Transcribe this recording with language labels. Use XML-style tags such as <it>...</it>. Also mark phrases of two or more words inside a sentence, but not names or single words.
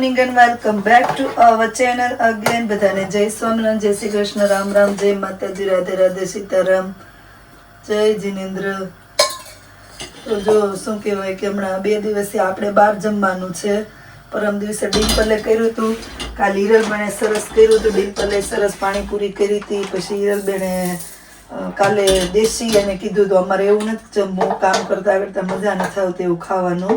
<en>and welcome back to our channel again.</en> <hi>बधाने जय स्वामिनारायण, जय श्री कृष्ण, राम राम, जय माताजी, राधे राधे, सीताराम, जय जिनेन्द्र। तो जो</hi> <gu>શું કહેવાય કે હમણાં 2 દિવસથી આપણે બહાર જમવાનું છે। પરમ દિવસે ડિમ્પલે કર્યું હતું, કાલ હિરલબેને સરસ કર્યું હતું, ડિમ્પલે સરસ પાણીપુરી કરી હતી। પછી હિરલબેને કાલે દેશી અને કીધું તો અમારે એવું નથી જમવું, કામ કરતા કરતા મજા નથી આવતી એવું ખાવાનું।</gu>